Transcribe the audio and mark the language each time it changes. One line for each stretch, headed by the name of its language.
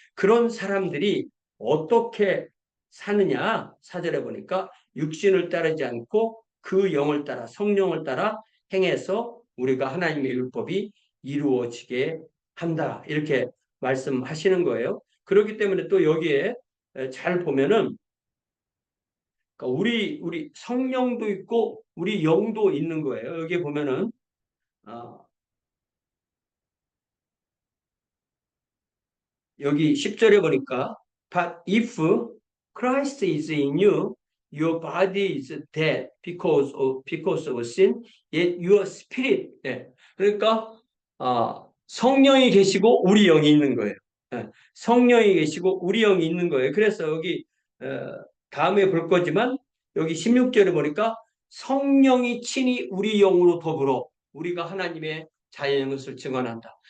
Korean: 그런 사람들이 어떻게 사느냐, 사절에 보니까 육신을 따르지 않고 그 영을 따라, 성령을 따라 행해서 우리가 하나님의 율법이 이루어지게 한다. 이렇게 말씀하시는 거예요. 그렇기 때문에 또 여기에 잘 보면은 우리 성령도 있고 우리 영도 있는 거예요. 여기 보면은 여기 10절에 보니까
English: But if Christ is in you, your body is dead because of sin, yet your spirit.
Korean: 네. 그러니까 성령이 계시고 우리 영이 있는 거예요. 네. 성령이 계시고 우리 영이 있는 거예요. 그래서 여기 다음에 볼 거지만 여기 16절에 보니까 성령이 친히 우리 영으로 더불어 우리가 하나님의 자녀인 것을 증언한다.